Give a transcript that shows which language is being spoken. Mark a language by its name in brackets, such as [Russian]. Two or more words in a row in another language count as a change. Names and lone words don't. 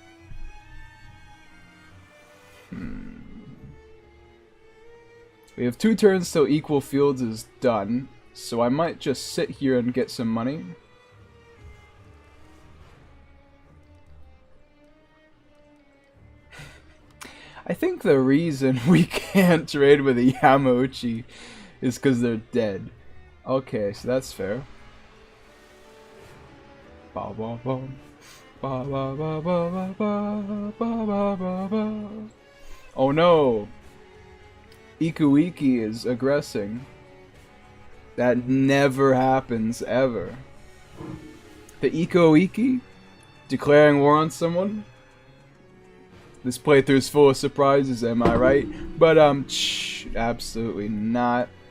[English] We have 2 turns till equal fields is done, so I might just sit here and get some money. I think the reason we can't trade with the Yamauchi is because they're dead. Okay, so that's fair. Ba ba ba ba ba ba ba ba ba ba ba. Oh no! Ikuiki is aggressing. That never happens ever. The Ikuiki declaring war on someone. This playthrough is full of surprises, am I right? But absolutely not.